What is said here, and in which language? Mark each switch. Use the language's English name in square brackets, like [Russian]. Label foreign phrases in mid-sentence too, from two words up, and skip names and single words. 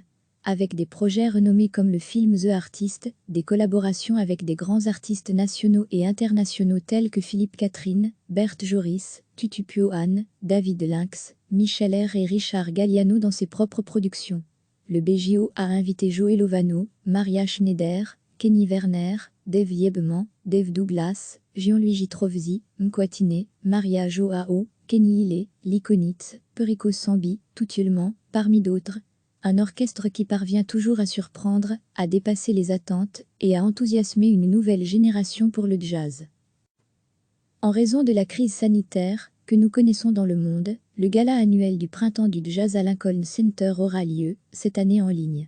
[French] Avec des projets renommés comme le film The Artist, des collaborations avec des grands artistes nationaux et internationaux tels que Philippe Catherine, Berthe Joris, Tutu Piohan, David Lynx, Michel R et Richard Galliano dans ses propres productions. Le BJO a invité Joey Lovano, Maria Schneider, Kenny Werner, Dave Yebman, Dave Douglas, Gianluigi Trovzi, Mkwatine, Maria Joao, Kenny Hillé, Likonitz, Perico Sambi, Toutulman, parmi d'autres. Un orchestre qui parvient toujours à surprendre, à dépasser les attentes et à enthousiasmer une nouvelle génération pour le jazz. En raison de la crise sanitaire que nous connaissons dans le monde, le gala annuel du printemps du Jazz à Lincoln Center aura lieu, cette année en ligne.